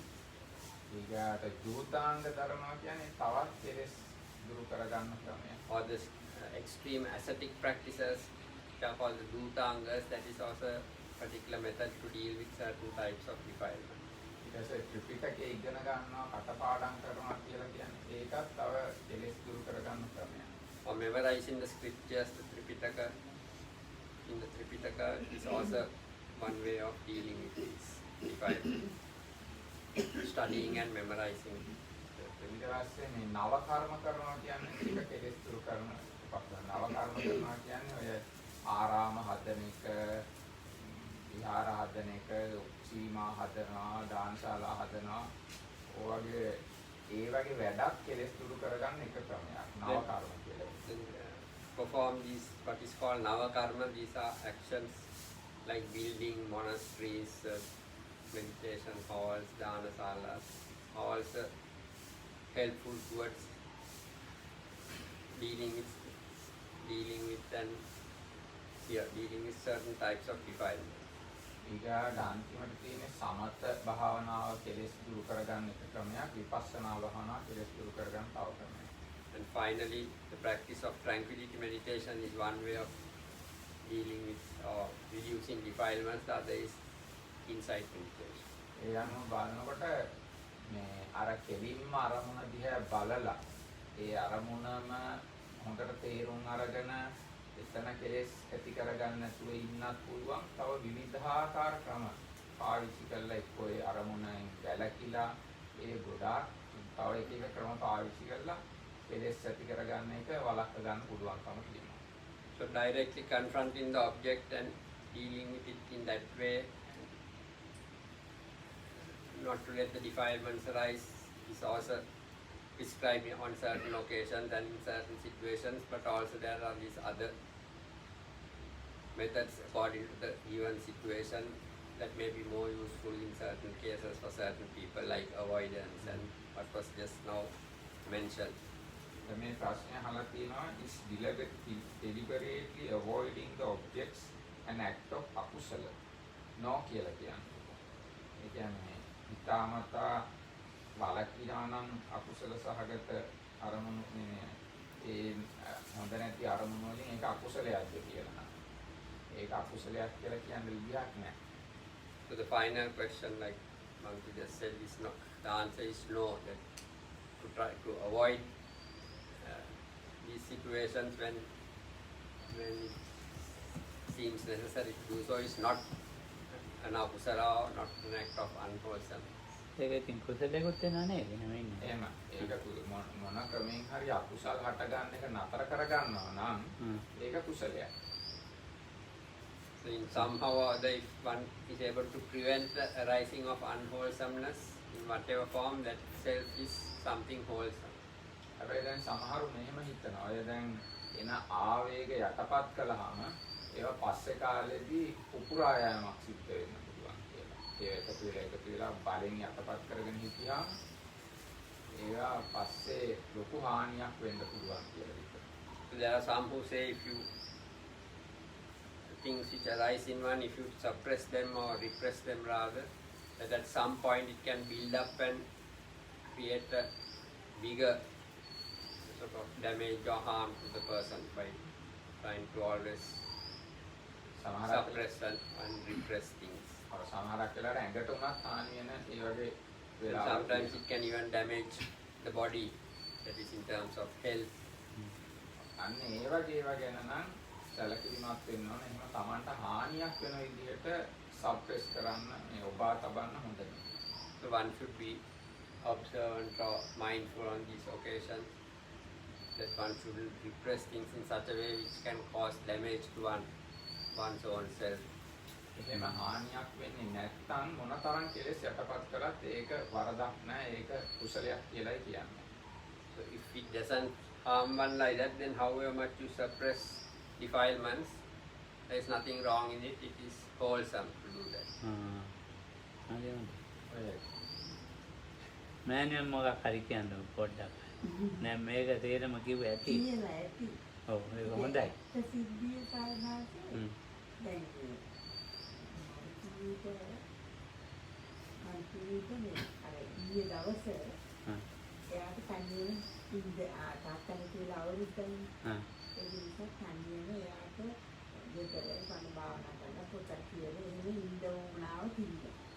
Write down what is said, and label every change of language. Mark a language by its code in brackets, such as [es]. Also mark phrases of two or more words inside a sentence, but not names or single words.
[si] ඊගාට දූතාංග ධර්ම කියන්නේ තවත් කෙලෙස් දුරු කර ගන්න ක්‍රමයක්. [en] Or this extreme ascetic practices which are called the dutangas, that is also a particular method to deal with certain types of defilement. [si] ඊට ඊටසේ ත්‍රිපිටකයේ ඉගෙන ගන්නවා කටපාඩම් කරනවා කියලා කියන්නේ ඒකත් තව කෙලෙස් දුරු කරගන්න ක්‍රමයක්. [en] Or memorizing the scriptures, the Tripitaka, in the Tripitaka is also one way of dealing with this defilement. Studying and memorizing. [si] ඊට පස්සේ මේ නව කර්ම කරනවා කියන්නේ ඒක කෙලෙස් දුරු කරන එකක්. නව කර්ම කරනවා කියන්නේ ඔය ආරාම හදන එක, විහාර හදන එක, සීමා හදනවා, දානශාලා හදනවා. ඔය වගේ වැඩක් කෙලෙස් දුරු කරගන්න එක ක්‍රමයක්. නව කර්ම කියලා. [en] Perform these what is called Nava Karma. These are actions like building monasteries, meditation halls, dana salas, also helpful towards dealing with certain types of defilement. [si] ඊගාට අන්තිමට තියෙන්නේ සමත භාවනාව කෙලෙස් දුරු කරගන්න එක ක්‍රමයක්. විපස්සනා භාවනාව කෙලෙස් දුරු කරගන්න තව ක්‍රමයක්. [en] And finally, the practice of tranquility meditation is one way of dealing with or reducing defilements. The other is insight meditation. [si] ඒ අනුව බලනකොට මේ අර කෙලින්ම අරමුණ දිහා බලලා ඒ අරමුණම හොඳට තේරුම් අරගෙන එතන කෙලෙස් ඇති කරගන්න නැතුව ඉන්නත් පුළුවන්. තව විවිධාකාර ක්‍රම පාවිච්චි කරලා එක්කෝ ඒ අරමුණෙන් වැළකීලා ඒ ගොඩාක් තව එක ක්‍රම පාවිච්චි කරලා කෙලෙස් ඇති කරගන්න එක වළක්ව ගන්න පුළුවන්කම තියෙනවා. [en] So directly confronting the object and dealing with it in that way, not to let the defilements arise, is also prescribed on certain occasions and in certain situations, but also there are these other methods according to the given situation that may be more useful in certain cases for certain people, like avoidance and what was just now mentioned. [si] මේ ප්‍රශ්නය අහලා තියෙනවා [en] is deliberately avoiding the objects an act of [si] අකුසල no කියලා කියන්නේ. ඒ කියන්නේ හිතාමතා වළකිනවා නම් අකුසල සහගත අරමුණු මේ ඒ හොඳ නැති අරමුණු වලින් ඒක අකුසලයක්ද කියලා. ඒක අකුසලයක් කියලා කියන්න විදිහක් නැහැ. [en] So the final question, like Monkey just said, is no. The answer is no. That to try to avoid these situations when it seems necessary to do so is not an akusala or not an act of unwholesome. [si] ඒක ඉතින් කුසලයකට වෙනා නේද නෙමෙයි. එහෙම ඒක මොන ක්‍රමෙන් හරි අකුසල් හට ගන්න එක නතර කර ගන්නවා නම් ඒක කුසලයක්. [en] So in somehow or other, if one is able to prevent the arising of unwholesomeness in whatever form, that itself is something wholesome. [si] හැබැයි දැන් සමහරු මෙහෙම හිතනවා. ඔය දැන් එන ආවේග යටපත් කළාම ඒවා පස්සේ කාලෙදී උපුරා යෑමක් සිද්ධ වෙන්න පුළුවන් කියලා. ඒ එකතු වෙලා බලෙන් යටපත් කරගෙන හිටියාම ඒවා පස්සේ ලොකු හානියක් වෙන්න පුළුවන් කියලා හිතනවා. [en] So there are some who say if you things which arise in one, if you suppress them or repress them rather, that at some point it can build up and create a bigger sort of damage or harm to the person by trying to always suppress and repress things. [si] සමහරක් වෙලාවට ඇඟට උනත් හානි වෙන ඒ වගේ And වෙලාවල් [en] sometimes it can even damage the body, that is in terms of health. [si] අන්න ඒ වගේ ඒවා ගැන නම් සැලකිලිමත් වෙන්න ඕනේ. එහෙම Tamanට හානියක් වෙන විදිහට සප්‍රෙස් කරන්න මේ ඔබා තබන්න හොඳ නැහැ. [en] So one should be observant or mindful on these occasions, that one should repress things in such a way which can cause damage to one's own self. [si] එහෙම හානියක් වෙන්නේ නැත්නම් මොනතරම් කෙලෙස් යටපත් කරත් ඒක වරදක් නැහැ. ඒක කුසලයක් කියලායි කියන්නේ. [en] So if it doesn't harm one like that, then however much you suppress defilements, there is nothing wrong in it. It is wholesome to do that. [si] මෑනියන් මොකක් හරි කියන්න පොඩ්ඩක්. නෑ මේක තේරෙම කිව්ව ඇති. කියලා ඇති. ඔව් ඒක හොඳයි. ප්‍රසිද්ධිය සාධනාවේ දැන් අන්තිමට මේ අර ඊයේ දවසේ එයාට කන්නේ ඉඳ තාත්තලා කියලා අවුරුද්දෙන් ඒ නිසා කන්නේ එයාට ගෙදර කන භාවනා කරලා පොතක් කියලා එහෙම ඉන්න උනාව තිබුණා.